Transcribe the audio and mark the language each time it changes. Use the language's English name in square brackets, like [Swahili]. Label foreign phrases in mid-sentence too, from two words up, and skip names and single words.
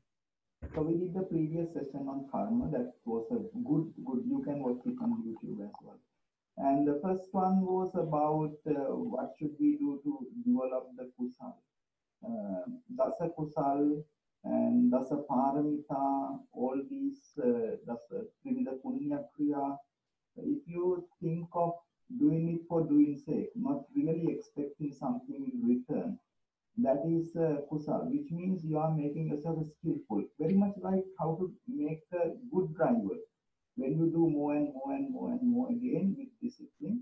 [English] So we did the previous session on karma. That was a good, you can watch it on YouTube as well. And the first one was about what should we do to develop the kusal. [Pali] Dasa kusal and dasa paramita, [English] all these [Pali] dasa trinida punya kriya. [English] If you think of doing it for doing sake, not really expecting something in return, that is kusal, which means you are making yourself skillful. Very much like how to make a good driver. When you do more and more and more and more again with discipline.